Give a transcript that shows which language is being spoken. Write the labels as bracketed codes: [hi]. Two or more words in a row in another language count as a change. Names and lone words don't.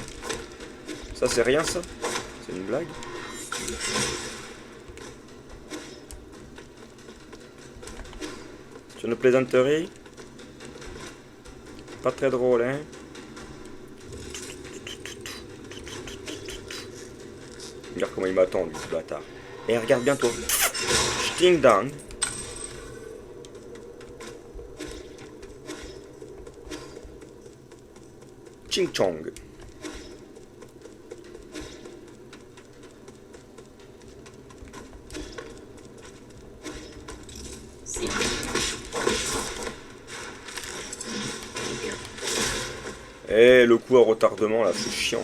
[fr] Ça, c'est rien, ça? C'est une blague? C'est une plaisanterie? Pas très drôle, hein? Regarde comment il m'attend, lui, ce bâtard. Et regarde bien toi. Sting dang. Ching chong. Eh, le coup à retardement là, c'est chiant.